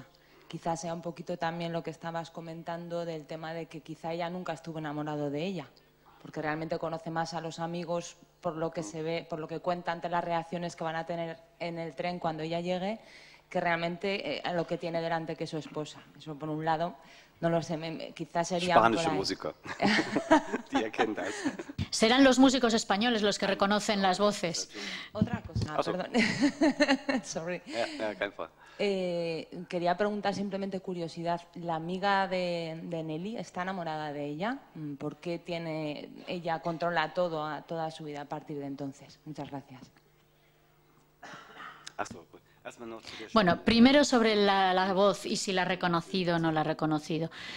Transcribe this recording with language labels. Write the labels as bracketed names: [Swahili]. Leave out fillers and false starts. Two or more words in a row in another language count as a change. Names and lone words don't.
[Spanish] Quizás sea un poquito también lo que estabas comentando del tema de que quizá ella nunca estuvo enamorado de ella, porque realmente conoce más a los amigos por lo que se ve, por lo que cuenta ante las reacciones que van a tener en el tren cuando ella llegue, que realmente a lo que tiene delante que es su esposa. Eso por un lado. No lo sé, quizás sería [German] Spanische Musiker, die erkennen das. [Spanish] Serán los músicos españoles los que reconocen las voces. Otra cosa, perdón. Sorry. [German] Kein Fall. [Spanish] Quería preguntar simplemente curiosidad. ¿La amiga de Nelly está enamorada de ella? ¿Por qué ella controla toda su vida a partir de entonces? Muchas gracias. Bueno, primero sobre la voz y si la ha reconocido o no la ha reconocido.